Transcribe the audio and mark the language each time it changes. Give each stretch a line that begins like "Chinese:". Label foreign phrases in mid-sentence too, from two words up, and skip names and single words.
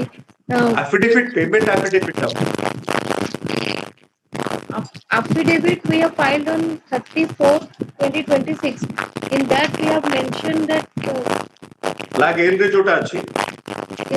English: Affidavit, payment affidavit. affidavit we have filed on 30/4/2026. In that we have mentioned that
Odia: Flag L ରେ ଯୋଉଟା ଅଛି
English: yes,